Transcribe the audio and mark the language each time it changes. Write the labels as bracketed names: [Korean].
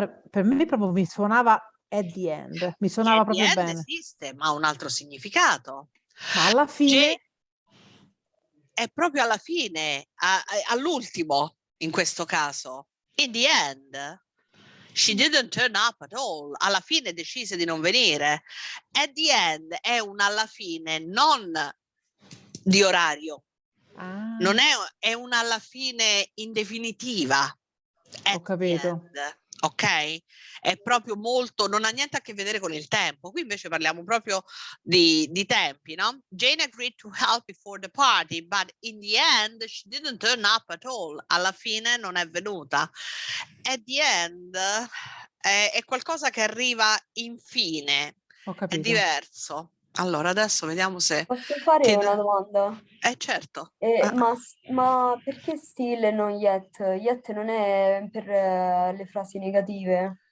[Italian] Per me proprio mi suonava [English] at the end, [Italian] mi suonava proprio [English] the end [Italian] bene. esiste, ma ha un altro significato. Ma alla fine è proprio alla fine, all'ultimo in questo caso. [English] In the end, she didn't turn up at all. [Italian] Alla fine decise di non venire. [English] At the end [Italian] è un alla fine non di orario. Non è un alla fine in definitiva. Ho capito. Ok? È proprio molto, non ha niente a che vedere con il tempo. Qui invece parliamo proprio di tempi, no? [English] Jane agreed to help before the party, but in the end she didn't turn up at all. [Italian] Alla fine non è venuta. [English] At the end [Italian] è qualcosa che arriva infine. Ho capito. È diverso. Allora adesso vediamo se... Posso fare una domanda? Certo. Ma perché still e non yet? Yet non è per le frasi negative?